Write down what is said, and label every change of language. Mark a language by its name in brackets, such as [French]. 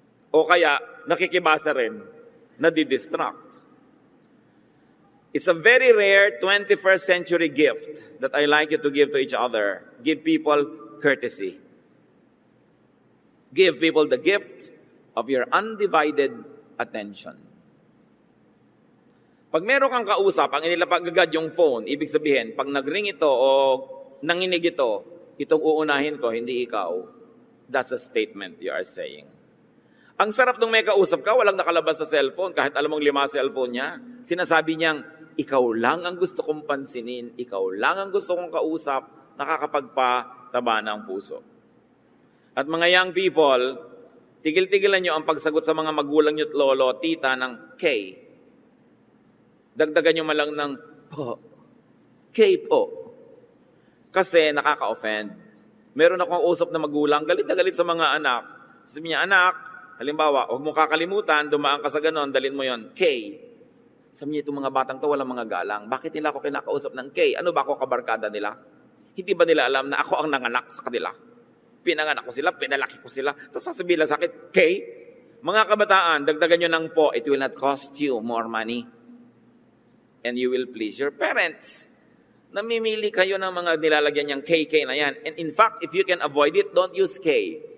[Filipino] O kaya, nakikibasa rin, nadidistract. [English] It's a very rare 21st century gift that I like you to give to each other. Give people courtesy. Give people the gift of your undivided attention. [Filipino] Pag meron kang kausap, ang inilapag agad yung phone, ibig sabihin, pag nag-ring ito o nanginig ito, itong uunahin ko, hindi ikaw. [English] That's a statement you are saying. [Filipino] Ang sarap nung may kausap ka, walang nakalabas sa cellphone, kahit alam mong 5 cellphone niya. Sinasabi niyang, ikaw lang ang gusto kong pansinin, ikaw lang ang gusto kong kausap, nakakapagpataba ng puso. At mga young people, tigil-tigilan nyo ang pagsagot sa mga magulang nyo at lolo, tita ng K. Dagdagan nyo malang ng po. K po. Kasi nakaka-offend. Meron akong usap na magulang, galit na galit sa mga anak. Sabi niya, anak, halimbawa, huwag mo kakalimutan, dumaan ka sa ganon, dalin mo yon K. Sabi niya, itong mga batang to, walang mga galang. Bakit nila ako kinakausap ng K? Ano ba ako kabarkada nila? Hindi ba nila alam na ako ang nanganak sa kanila? Pinanganak ko sila, pinalaki ko sila. Tapos sasabihin lang sa akin, K, mga kabataan, dagdagan nyo ng po, [English] it will not cost you more money. And you will please your parents. [Filipino] Namimili kayo ng mga nilalagyan niyang KK na yan. [English] And in fact, if you can avoid it, don't use K.